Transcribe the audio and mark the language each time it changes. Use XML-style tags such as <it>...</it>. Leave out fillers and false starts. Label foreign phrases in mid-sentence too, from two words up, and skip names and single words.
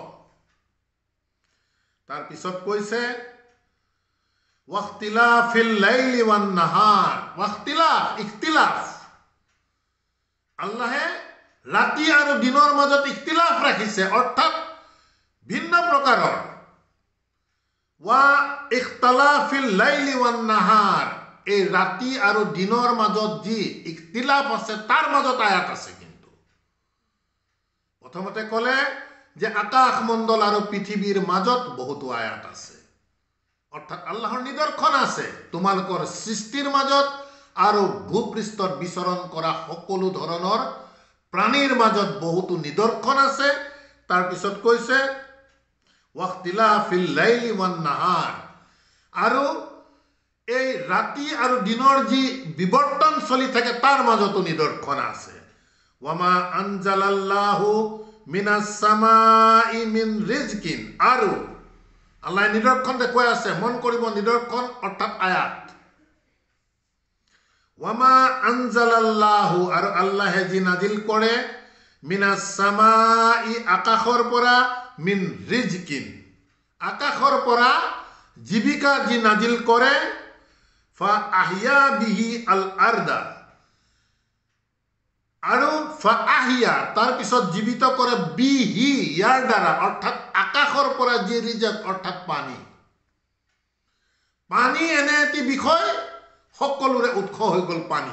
<as>তাৰপিছত কৈছে</as> <ar>واختلاف الليل والنهار,</ar> <as>ইখতিলাফ, আল্লাহে ৰাতি আৰু দিনৰ মাজত ইখতিলাফ ৰাখিছে, অৰ্থাৎ ভিন্ন প্ৰকাৰৰ।</as> <ar>و اختلاف الليل والنهار,</ar> <as>এই ৰাতি আৰু দিনৰ মাজত যি ইখতিলাফ আছে তাৰ মাজত আয়াত আছে। কিন্তু প্ৰথমতে ক'লে যে আকাশ মণ্ডল আৰু পৃথিৱীৰ মাজত বহুতো আয়াত আছে, অৰ্থাৎ আল্লাহৰ নিদৰ্শন আছে তোমালোকৰ সৃষ্টিৰ মাজত আৰু ভূপৃষ্ঠত বিচৰণ কৰা সকলো ধৰণৰ প্ৰাণীৰ মাজত বহুতো নিদৰ্শন আছে। তাৰপিছত কৈছে</as> <ar>واختلاف الليل والنهار,</ar> <as>আৰু এই ৰাতি আৰু দিনৰ যি বিৱৰ্তন চলি থাকে তাৰ মাজতো নিদৰ্শন আছে।</as> <ar>وما أنزل الله من السماء من رزق,</ar> <as>আৰু আল্লাহ নিদৰ্শন দেখুৱাই আছে। মন কৰিব, নিদৰ্শন অৰ্থাৎ আয়াত।</as> <ar>وما أنزل الله,</ar> <as>আৰু আল্লাহে যি নাজিল কৰে,</as> <ar>من السماء,</ar> <as>আকাশৰ পৰা,</as> <ar>من رزق,</ar> <as>আকাশৰ পৰা জীৱিকা যি নাজিল কৰে,</as> <ar>فأحيا به الأرض,</ar> <as>আৰু</as> <ar>فأحيا,</ar> <as>তাৰপিছত জীৱিত কৰে, বিহি, ইয়াৰ দ্বাৰা, অৰ্থাৎ আকাশৰ পৰা যি ৰিজক অৰ্থাৎ পানী। পানী এনে এটি বিষয়, সকলোৰে উৎস হৈ গ'ল পানী।</as>